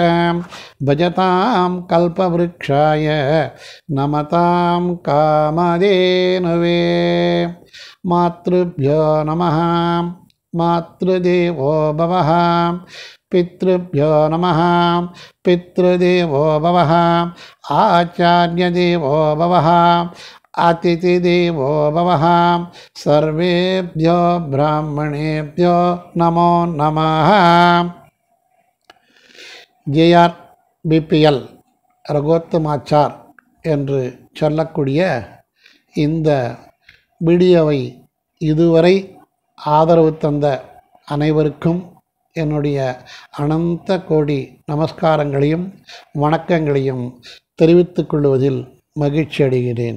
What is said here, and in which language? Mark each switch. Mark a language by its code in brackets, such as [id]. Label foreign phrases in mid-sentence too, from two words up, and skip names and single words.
[sa] भजतां कल्पवृक्षाय नमतां कामधेनवे मातृभ्यो नमः मातृदेवो भवः पितृभ्यो नमः पितृदेवो भवः आचार्यदेवो भवः अतिथिदेवो भवः सर्वेभ्यो ब्राह्मणेभ्यो नमो नमः [ta] ஜேஆர் பிபிஎல் ரகோத்தமாச்சார் என்று சொல்லக்கூடிய இந்த வீடியோவை இதுவரை ஆதரவு தந்த அனைவருக்கும் என்னுடைய அனந்த கோடி நமஸ்காரங்களையும் வணக்கங்களையும் தெரிவித்துக் கொள்வதில் மகிழ்ச்சி அடைகிறேன்.